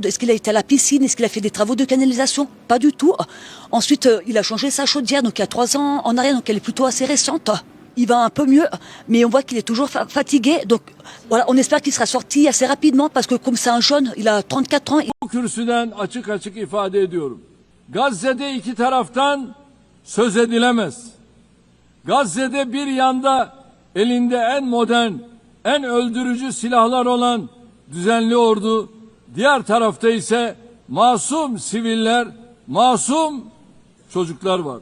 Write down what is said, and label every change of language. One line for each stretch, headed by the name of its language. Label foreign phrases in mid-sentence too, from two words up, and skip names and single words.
French: Est-ce qu'il a été à la piscine? Est-ce qu'il a fait des travaux de canalisation? Pas du tout. Ensuite, il a changé sa chaudière, donc il y a 3 ans en arrière, donc elle est plutôt assez récente. Il va un peu mieux, mais on voit qu'il est toujours fatigué. Donc voilà, on espère qu'il sera sorti assez rapidement parce que comme c'est un jeune, il a 34 ans.
Turkish: Bu kürsüden açık açık ifade ediyorum. Gazze'de iki taraftan söz edilemez. Gazze'de bir yanda elinde en modern, en öldürücü silahlar olan düzenli ordu, diğer tarafta ise masum siviller, masum çocuklar vardır.